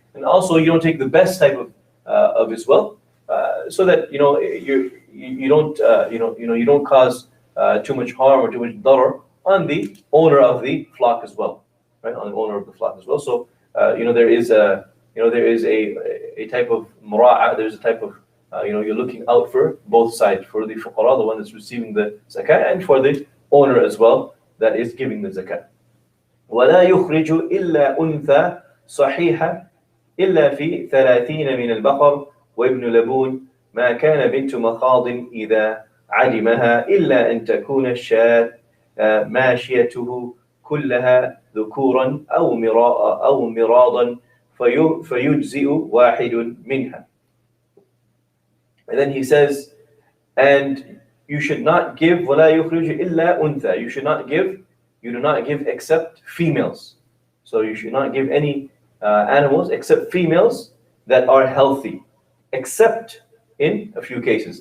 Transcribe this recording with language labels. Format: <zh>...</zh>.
<en>And also, you don't take the best type of his wealth, so that you don't cause too much harm or too much darar on the owner of the flock as well, right? On the owner of the flock as well. So there is a type of mura'a. There's a type of you're looking out for both sides, for the fuqara, the one that's receiving the zakat, and for the owner as well that is giving the zakat.</en> <ar>ولا يخرج إلا أنثى صحيحة إلا في 30 من البقر وابن لبون ما كان بنت مخاض إذا علمها إلا أن تكون الشاة ماشيته كلها ذكورا أو مراضا فيجزئ واحد منها.</ar> <en>And then he says, and you should not give</en> <ar>ولا يخرج إلا أنثى.</ar> <en>You do not give except females. So you should not give any animals except females that are healthy, except in a few cases.</en>